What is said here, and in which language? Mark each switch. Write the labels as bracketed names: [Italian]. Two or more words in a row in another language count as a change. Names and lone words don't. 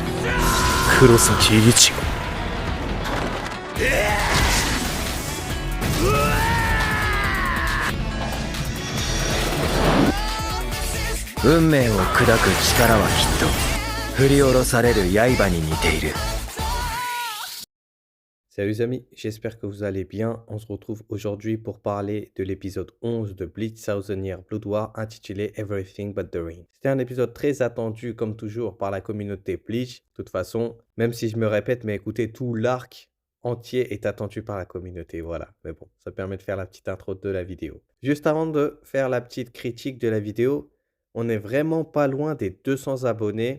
[Japanese] 黒崎一護。運命を砕く力はきっと振り下ろされる刃に似ている。 [French] Salut les amis, j'espère que vous allez bien. On se retrouve aujourd'hui pour parler de l'épisode 11 de Bleach Thousand Year Blood War intitulé Everything But The Ring. C'était un épisode très attendu comme toujours par la communauté Bleach. De toute façon, même si je me répète, mais écoutez, tout l'arc entier est attendu par la communauté, voilà. Mais bon, ça permet de faire la petite intro de la vidéo. Juste avant de faire la petite critique de la vidéo, on n'est vraiment pas loin des 200 abonnés.